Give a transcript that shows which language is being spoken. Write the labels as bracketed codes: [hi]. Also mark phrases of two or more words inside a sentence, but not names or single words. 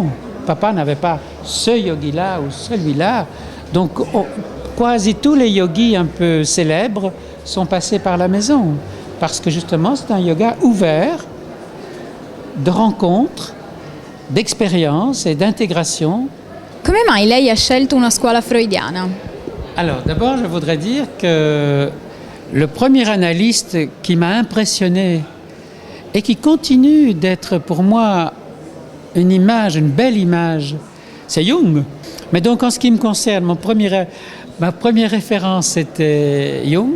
[fr] Papa n'avait pas ce yogi-là ou celui-là. Donc, quasi tous les yogis un peu célèbres sont passés par la maison. Parce que justement, c'est un yoga ouvert, de rencontres, d'expériences et d'intégration. [it] Come mai lei ha scelto una scuola freudiana? [fr] Alors, d'abord, je voudrais dire que le premier analyste qui m'a impressionné et qui continue d'être pour moi une image, une belle image, c'est Jung. Mais donc, en ce qui me concerne, ma première référence, c'était Jung.